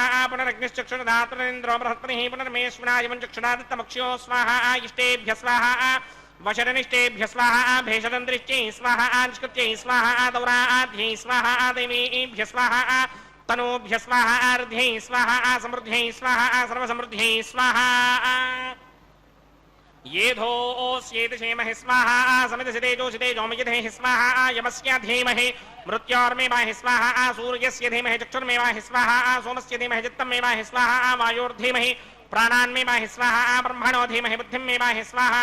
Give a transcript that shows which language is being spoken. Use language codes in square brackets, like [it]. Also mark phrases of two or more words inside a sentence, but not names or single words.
[sa] పునరగ్నిశ్చక్షురధాతురేంద్రో బృహస్పతిః పునర్మేశ్వరాయమం చక్షురాదిత్తమక్ష్యో స్వాహా. ఇష్టేభ్య స్వాహా. వశరనిష్టేభ్య స్వాహా. భేషదందృష్ట్యై స్వాహా. నిష్కృత్యై స్వాహా. దౌరాధ్యై స్వాహా. దేవీభ్య స్వాహా. తనూభ్య స్వాహా. అర్ధ్యై స్వాహా. సమృద్ధ్యై స్వాహా. సర్వసమృద్ధ్యై స్వాహా. येधोऽस्येति क्षेमहि स्वाहा. समिधसि तेजोषि तेजोमयधेहि स्वाहा. यमस्य धीमहि मृत्योर्मेवाहि स्वाहा. सूर्यस्य धीमहि चक्षुर्मेवाहि स्वाहा. सोमस्य धीमहि चित्तमेवाहि स्वाहा. वायोर्धीमहि प्राणान्मेवाहि स्वाहा. ब्रह्मणो धीमहि बुद्धिमेवाहि स्वाहा.